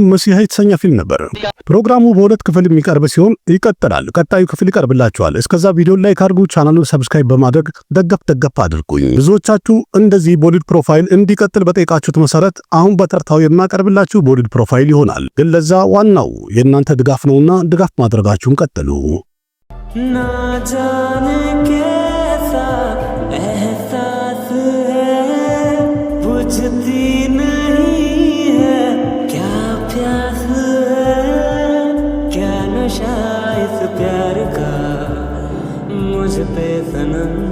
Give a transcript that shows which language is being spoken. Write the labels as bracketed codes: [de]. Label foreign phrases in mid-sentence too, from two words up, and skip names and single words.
[am] መሲሃ የተሰኘ ፊልም ነበር። ፕሮግራሙ በሁለት ክፍል የሚቀርብ ሲሆን ይቀጥላል። ቀጣዩ ክፍል ይቀርብላችኋል። እስከዛ ቪዲዮ ላይክ አድርጉ፣ ቻናሉን ሰብስክራይብ በማድረግ ደገፍ አድርጉኝ። ብዙዎቻችሁ እንደዚህ ቦሊውድ ፕሮፋይል እንዲቀጥል በጠይቃችሁት መሰረት አሁን በተርታው የማቀርብላችሁ ቦሊውድ ፕሮፋይል ይሆናል። ግን ለዛ ዋናው የእናንተ ድጋፍ ነውና ድጋፍ ማድረጋችሁን ቀጥሉ። [hi] ना जाने कैसा एहसास है बुझती नहीं है क्या प्यास है क्या नशा इस प्यार का मुझ पे सनम